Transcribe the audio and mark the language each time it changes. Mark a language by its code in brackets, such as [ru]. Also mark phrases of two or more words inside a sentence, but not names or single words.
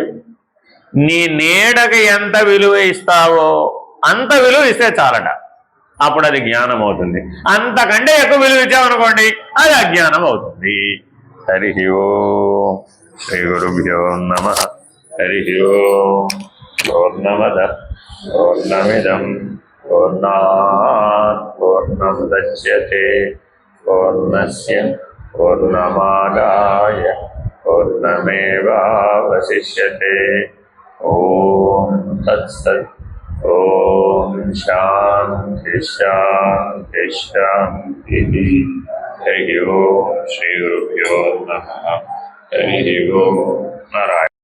[te] నీ నీడకి ఎంత విలువ ఇస్తావో అంత విలువ ఇస్తే చాలట. అప్పుడు అది జ్ఞానం అవుతుంది. అంతకంటే ఎక్కువ విలువ ఇచ్చామనుకోండి అది అజ్ఞానం అవుతుంది. [sa] హరి ఓం శ్రీ గురుభ్యో నమః. హరి ఓం. పూర్ణమద పూర్ణమిదం పూర్ణాత్ పూర్ణముదచ్యతే పూర్ణస్య పూర్ణమాదాయ పూర్ణమేవావశిష్యతే. ఓం తత్సత్. ఓం శాంతి శాంతి శాంతి. హరి ఓం శ్రీ గురుభ్యో నమః. హరి ఓం. నారాయణ.